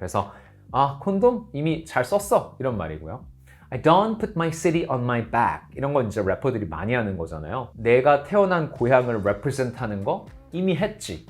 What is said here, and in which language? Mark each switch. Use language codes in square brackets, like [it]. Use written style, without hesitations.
[ko] 그래서 콘돔 이미 잘 썼어 이런 말이고요. [en] I don't put my city on my back [ko] 이런 건 이제 래퍼들이 많이 하는 거잖아요. 내가 태어난 고향을 represent 하는 거 이미 했지.